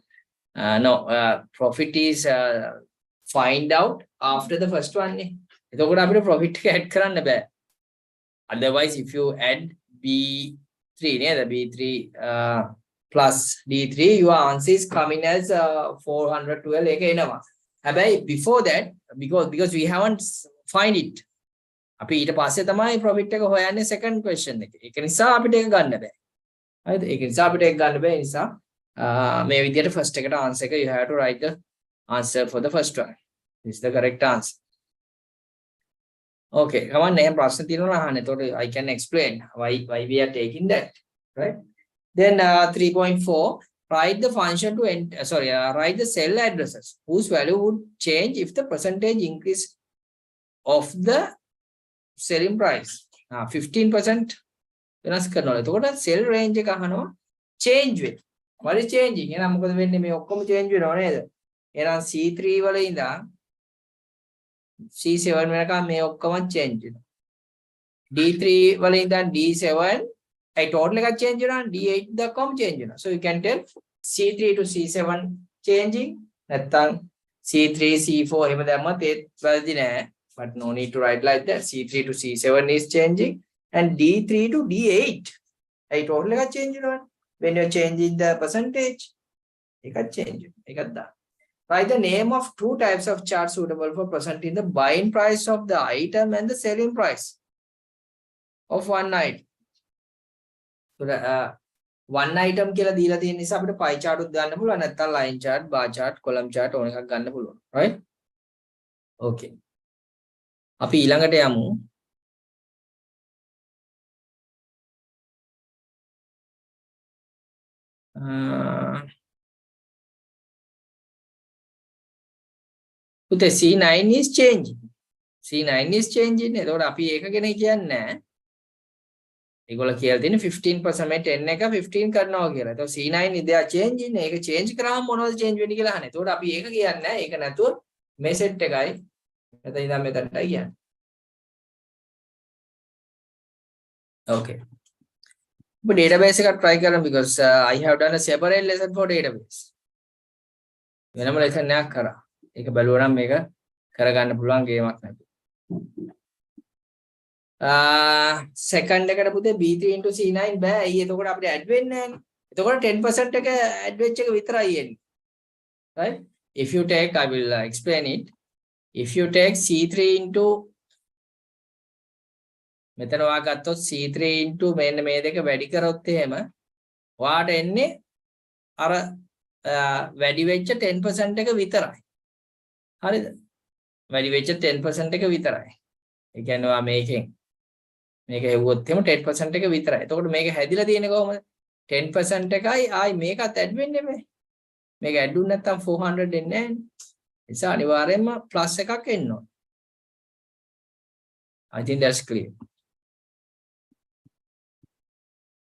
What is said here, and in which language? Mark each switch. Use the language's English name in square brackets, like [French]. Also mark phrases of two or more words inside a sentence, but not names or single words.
[English] Profit is find out after the first one. [Sinhala] එතකොට අපිට profit එක add කරන්න බෑ. [English] Otherwise if you add B3 නේද B3 plus D3 your answer is coming as 412 [Sinhala] එක එනවා. [English] හැබැයි before that because we haven't find it. [Sinhala] අපි ඊට පස්සේ තමයි profit එක හොයන්නේ [English] second question [Sinhala] එකේ. ඒක නිසා අපිට ඒක ගන්න බෑ. හරිද? ඒක නිසා අපිට ඒක ගන්න බෑ. ඒ නිසා මේ විදිහට first එකට answer එක [English] you have to write the answer for the first one. This is the correct answer. Okay, come on, name [Sinhala] ප්‍රශ්න තියෙනවා අහන්න. [English] එතකොට I can explain why we are taking that, right? Then 3.4, write the function to write the cell addresses whose value would change if the percentage increase of the selling price. [Sinhala] 15% වෙනස් කරනවා. එතකොට [English] cell range [Sinhala] එක අහනවා [English] change with. what is changing? [Sinhala] එහෙනම් මොකද වෙන්නේ? මේ ඔක්කොම change වෙනව නේද? එහෙනම් C3 වල ඉඳන් C7 වෙනකම් මේ ඔක්කොම change වෙනවා. D3 වල ඉඳන් D7 ඒ total එකක් change වෙනවා. D8 දක්වාම change වෙනවා. [English] So you can tell C3 to C7 changing. [Sinhala] නැත්තම් C3 C4 එහෙම දැම්මත් ඒත් වැරදි නෑ. [English] But no need to write like that. C3 to C7 is changing and D3 to D8. [Sinhala] ඒ total එකක් change වෙනවා. [English] When you're changing the percentage, [Sinhala] එකක් change වෙනවා. එකක් දාන්න. [English] Write the name of two types of charts suitable for presenting the buying price of the item and the selling price of one item. So one item [Sinhala] කියලා දීලා තියෙන නිසා අපිට [English] pie chart [Sinhala] උත් ගන්න පුළුවන් නැත්නම් [English] line chart, bar chart, column chart [Sinhala] ඕන එකක් ගන්න පුළුවන්. Right? Okay. අපි ඊළඟට යමු. [English] පුතේ C9 is changing. C9 is changing. [Sinhala] එතකොට අපි ඒක ගැන කියන්නේ නැහැ. ඒගොල්ලෝ කියලා තියෙන්නේ 15% මේ 10 එක 15 කරනවා කියලා. [English] එතකොට C9 they are changing. [Sinhala] ඒක change කරාම මොනවද change වෙන්නේ කියලා අහන්නේ. එතකොට අපි ඒක කියන්නේ නැහැ. ඒක නැතුව මේ set එකයි මෙතන ඉඳන් මෙතනටයි කියන්නේ. [English] Okay. But database එකක් try කරමු because I have done a separate lesson for database. [Sinhala] වෙනම lesson එකක් කරා. ඒක බලුවා නම් මේක කරගන්න පුළුවන් ගේමක් නැති. Second එකට පුතේ B3 into C9 බෑ. ඇයි එතකොට අපිට add වෙන්නේ නැහැනේ. එතකොට 10% එක add වෙච්ච එක විතරයි එන්නේ. [English] Right? If you take, I will explain it. If you take [Sinhala] C3 into මෙතන ඔයා ගත්තොත් C3 into මෙන්න මේ දෙක වැඩි කරොත් එහෙම ඔයාට එන්නේ අර වැඩි වෙච්ච 10% එක විතරයි. හරිද? වැඩි වෙච්ච 10% එක විතරයි. ඒ කියන්නේ ඔයා මේකෙන් මේක හෙව්වොත් එහෙම 10% එක විතරයි. එතකොට මේක හැදිලා තියෙන්නේ කොහොමද? 10% එකයි ආයි මේකත් ඇඩ් වෙන්නේ මේ. මේක ඇඩ් වුනේ නැත්නම් 400 එන්නේ නැහැ. ඒ නිසා අනිවාර්යයෙන්ම ප්ලස් එකක් එන්න ඕන. [English] I think that's clear.